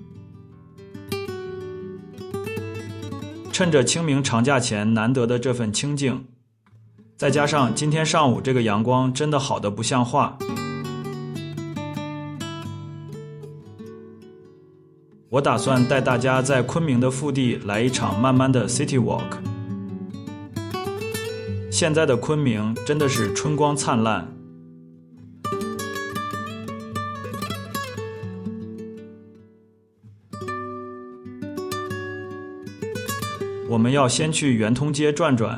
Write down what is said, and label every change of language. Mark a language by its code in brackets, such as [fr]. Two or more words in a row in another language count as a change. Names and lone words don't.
[zh] 趁着清明長假前難得的這份清靜，再加上今天上午這個陽光真的好得不像話，我打算帶大家在昆明的腹地來一場慢慢的 [en] City Walk。 [zh] 現在的昆明真的是春光燦爛。我們要先去圓通街轉轉。